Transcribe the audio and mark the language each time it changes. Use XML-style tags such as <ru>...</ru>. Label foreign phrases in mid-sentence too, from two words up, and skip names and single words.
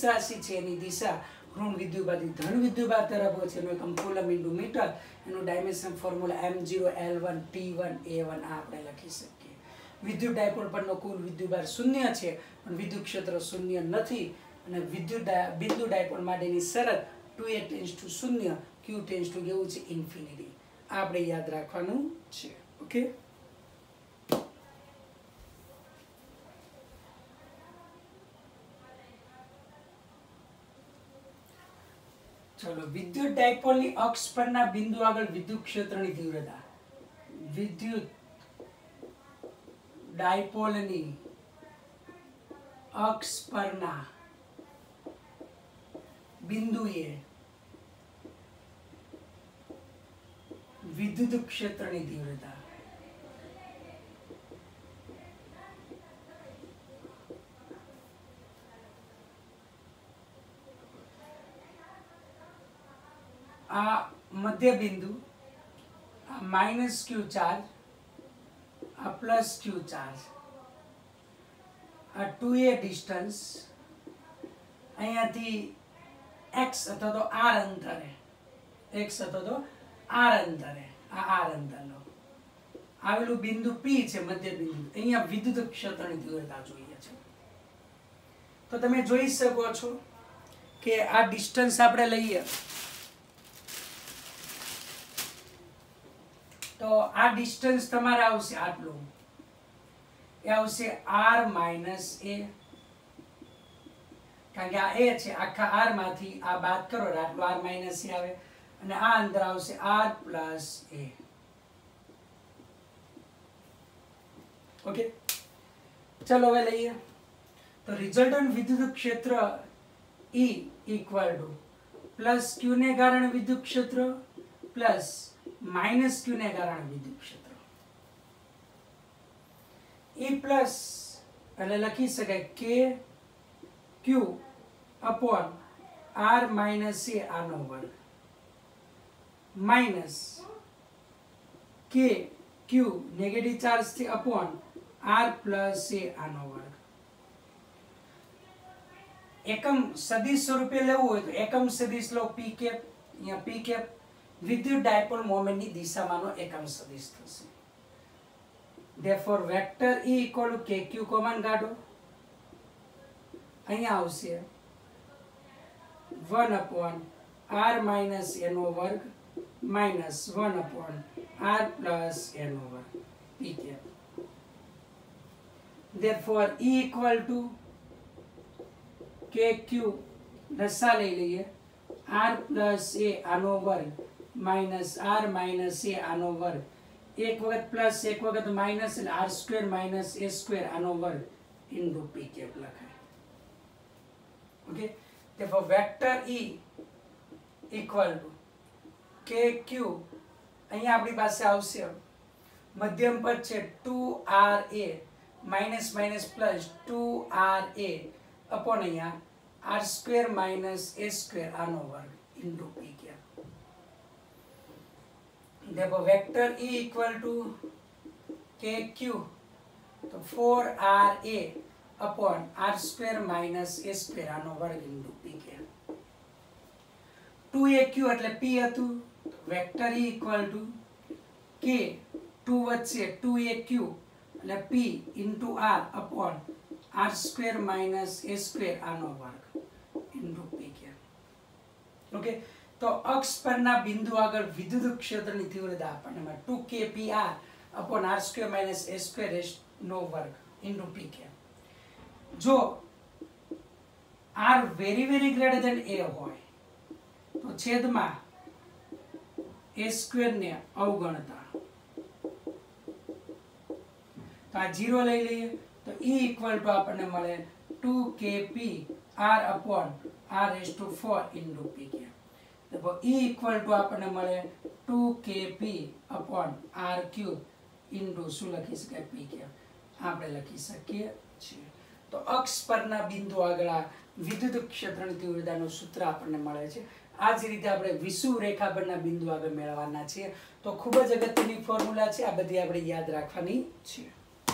<gu>રાશિ છે એની દિશા ઋણ વિદ્યુતભારથી ધન વિદ્યુતભાર તરફ હોય છે એનો એકમ</gu> <en>coulomb into metre</en> <gu>એનું</gu> <en>dimension formula</en> <gu>m0 l1 t1 a1 આ આપણે લખી શકીએ વિદ્યુત ડાયપોલ પરનો કુલ વિદ્યુતભાર 0 છે પણ વિદ્યુત ક્ષેત્ર 0 નથી અને બિંદુ ડાયપોલ માટેની શરત 2a</gu> <en>tends to</en> <gu>0 q</gu> <en>tends to</en> <gu>કેવું છે ઇન્ફિનિટી આ આપણે યાદ રાખવાનું છે ઓકે ચલો વિદ્યુત ડાયપોલ ની અક્ષ પરના બિંદુ આગળ વિદ્યુત ક્ષેત્રની તીવ્રતા વિદ્યુત ડાયપોલની અક્ષ પરના બિંદુએ વિદ્યુત ક્ષેત્રની તીવ્રતા આ મધ્ય બિંદુ -q ચાર્જ આ +q ચાર્જ આ 2a डिस्टन्स અહીંયાથી x અથવા તો r અંતરે x અથવા તો r અંતરે આ r અંતરનો આવેલું બિંદુ p છે મધ્ય બિંદુ અહીંયા વિદ્યુત ક્ષેત્રની તીવ્રતા જોઈએ છે તો તમે જોઈ શકો છો કે આ ડિસ્ટન્સ આપણે લઈએ તો આ ડિસ્ટન્સ તમારે આવશે આટલું એ આવશે r - a કારણ કે આ a છે આખા r માંથી આ બાદ કરો આટલો r - a આવે અને આ અંદર આવશે r + a ઓકે ચલો હવે લઈએ તો રિઝલ્ટન્ટ વિદ્યુત ક્ષેત્ર E +q ને કારણે વિદ્યુત ક્ષેત્ર -q ને કારણ વિદ્યુત ક્ષેત્ર E પ્લસ એટલે લખી શકાય k q r - a આનો વર્ગ માઈનસ k q</gu> <en>negative charge</en> <gu>થી અપોન r + a આનો વર્ગ એકમ સદિશ સ્વરૂપે લેવું હોય તો એકમ સદિશ લો p કેપ અહીંયા p કેપ વિદ્યુત ડાયપોલ મોમેન્ટની દિશામાંનો એકમ સદિશ થશે.</gu> <en>Therefore vector E equal to kq</en> <gu>કોમન કાઢો. અહીંયા આવશે</gu> <en>1 upon r minus n</en> <gu>વર્ગ</gu> <en>minus 1 upon r plus n</en> <gu>વર્ગ</gu> <en>p cap. Therefore E equal to kq</en> <gu>દશા લઈ લઈએ</gu> <en>r plus a</en> <gu>આનો વર્ગ</gu> <en>minus r minus a</en> <gu>આનો વર્ગ એક વખત પ્લસ એક વખત માઇનસ એટલે</gu> <en>r square minus a square</en> <gu>આનો વર્ગ</gu> <en>into p cap</en> <gu>લખાય. ઓકે,</gu> <en>therefore vector E equal to kq</en> <gu>અહીંયા આપણી પાસે આવશે મધ્યમ પદ છે</gu> <en>2ra minus minus plus 2ra upon</en> <gu>અહીંયા</gu> <en>r square minus a square</en> <gu>આનો વર્ગ</gu> <en>into p cap. therefore vector E equal to kq</en> <gu>તો</gu> <en>4ra upon r square minus a square</en> <gu>આનો વર્ગ</gu> <en>into p cap.</en> <gu>2aq એટલે p હતું.</gu> <en>vector E equal to k</en> <gu>2 વચ્ચે 2aq એટલે</gu> <en>p into r upon r square minus a square</en> <gu>આનો વર્ગ</gu> <en>into p cap.</en> <gu>ઓકે, તો અક્ષ પરના બિંદુ આગળ વિદ્યુત ક્ષેત્રની તીવ્રતા આપણને મળે</gu> <en>2kpr upon r square minus a square</en> <gu>નો વર્ગ</gu> <en>into p cap.</en> <gu>જો</gu> <en>r very very greater than a</en> <gu>હોય તો છેદમાં</gu> <en>a square</en> <gu>ને અવગણતા તો આ 0 લઈ લઈએ તો</gu> <en>E equal to</en> <gu>આપણને મળે</gu> <en>2kp r upon r raised to 4 into p cap.</en> <gu>તો</gu> <en>E equal to</en> <gu>આપણને મળે</gu> <en>2kp upon r cube into</en> <gu>શું લખી શકાય</gu> <en>p cap</en> <gu>આપણે લખી શકીએ છીએ. તો અક્ષ પરના બિંદુ આગળ વિદ્યુત ક્ષેત્રની તીવ્રતાનું સૂત્ર આપણને મળે છે. આ જ રીતે આપણે વિષુવ રેખા પરના બિંદુ આગળ મેળવવાના છે. તો ખૂબ જ અગત્યની ફોર્મ્યુલા છે, આ બધી આપણે યાદ રાખવાની છે.</gu>